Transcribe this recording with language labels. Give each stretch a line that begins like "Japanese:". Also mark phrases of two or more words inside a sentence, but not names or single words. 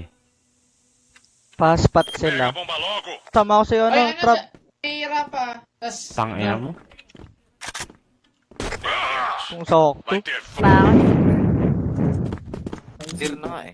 Filipino: Paspat
Portuguese: Pega a
Filipino: sila.
Portuguese: bomba logo.
Filipino: Tama ko sa'yo, Ay, ano, trap. Tira pa. Tas, Tangina mo. Kung sakto.
Portuguese: Vai ter.
Filipino: Bakit? Zero na nga eh.